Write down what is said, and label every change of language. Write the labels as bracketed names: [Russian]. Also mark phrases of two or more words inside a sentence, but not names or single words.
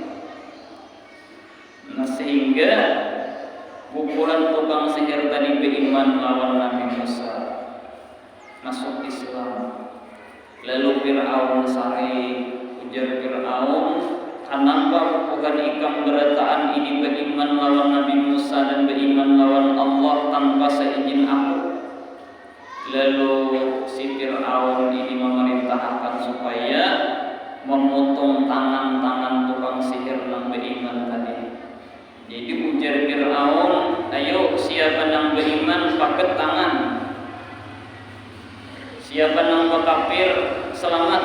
[Banjar] Nah, sehingga guguran tukang sihir tadi beriman lawan Nabi Musa. masuk Islam. Lalu Fir'aun sari, ujar Fir'aun, kenapa bukan ikam berataan ini beriman lawan Nabi Musa dan beriman lawan Allah tanpa seizin aku? [Indonesian] Lalu si Fir'aun ini memerintahkan supaya memotong tangan-tangan tukang sihir yang beriman tadi. Jadi ujar Fir'aun, ayo siapa yang beriman pakai tangan, siapa yang berkafir selamat.